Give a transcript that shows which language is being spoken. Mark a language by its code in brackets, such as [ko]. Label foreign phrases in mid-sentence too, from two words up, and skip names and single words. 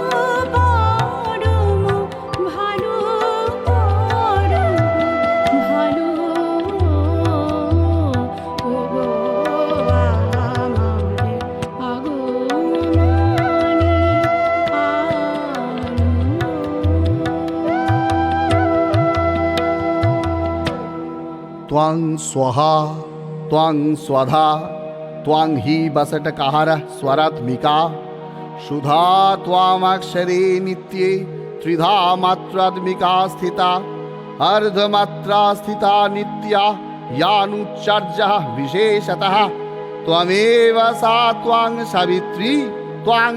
[bn] পরম ভালো, পরম ভালো, ওগো আমাদের আগমনী আলো। [sa] त्वां स्वहा त्वां स्वधा त्वां हि वसटकहरः स्वरात्मिका, सुधा त्वामक्षरे नित्ये त्रिधा मात्रात्मिका स्थिता, अर्धमात्रा स्थिता नित्या यानुच्चार्यः विशेषतः, त्वमेव सा त्वां सावित्री त्वां